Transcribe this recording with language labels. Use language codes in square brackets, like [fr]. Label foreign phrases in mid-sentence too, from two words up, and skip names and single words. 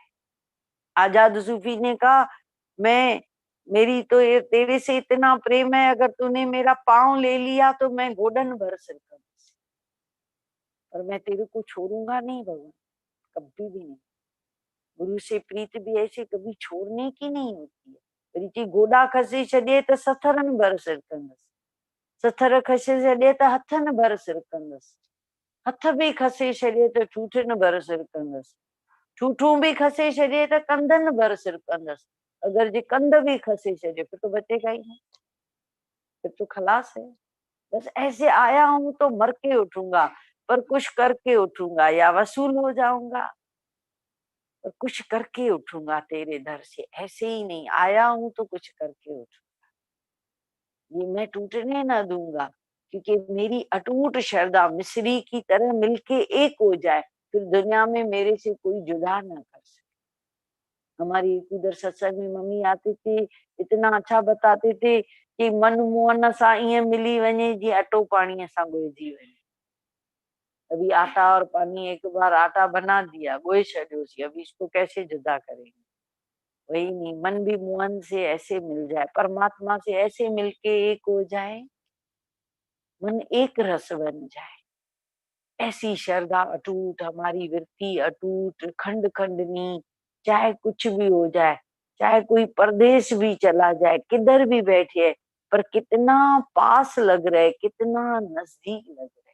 [hi] आजाद सूफी ने कहा, मैं मेरी तो ये तेरे से इतना प्रेम है, अगर तूने मेरा पाँव ले लिया तो मैं घोड़न भर सकता, पर मैं तेरे को छोड़ूंगा नहीं भगवान, कभी भी नहीं। गुरु से प्रीत भी ऐसे कभी छोड़ने की नहीं होती है। [sd] प्रीति गोडा खसी छॾे तो सथरन भर सिरकंदस, सथर खसे छॾे तो हथन भर सिरकंदस, हथ भी खसे छॾे तो ठूठन भर सिरकंदस, ठूठूं भी खसे छॾे तो कंधन भर सिरकंदस। [hi] अगर [sd] जे कंध भी खसे छॾे [hi] फिर तो बचेगा ही नहीं, फिर तो खलास है। बस ऐसे आया हूं तो मर के उठूंगा, पर कुछ करके उठूंगा, या वसूल हो जाऊंगा, और कुछ करके उठूंगा तेरे दर से। ऐसे ही नहीं आया हूं तो कुछ करके उठूंगा, ये मैं टूटने ना दूंगा, क्योंकि मेरी अटूट श्रद्धा मिश्री की तरह मिलके एक हो जाए, फिर दुनिया में मेरे से कोई जुदा ना कर सके। हमारी उधर सत्संग में मम्मी आती थी, इतना अच्छा बताते थे कि मन मोहन [sd] सा ईअं मिली वञे जी अटो पानी असां ॻोहिजी वञे। [hi] अभी आटा और पानी, एक बार आटा बना दिया [sd] गोए छॾियोसीं, [hi] अभी इसको कैसे जुदा करेंगे। वही नहीं, मन भी मोहन से ऐसे मिल जाए, परमात्मा से ऐसे मिलके एक हो जाए, मन एक रस बन जाए। ऐसी श्रद्धा अटूट, हमारी वृत्ति अटूट, खंड खंडनी, चाहे कुछ भी हो जाए, चाहे कोई परदेश भी चला जाए, किधर भी बैठे, पर कितना पास लग रहे, कितना नजदीक लग रहे।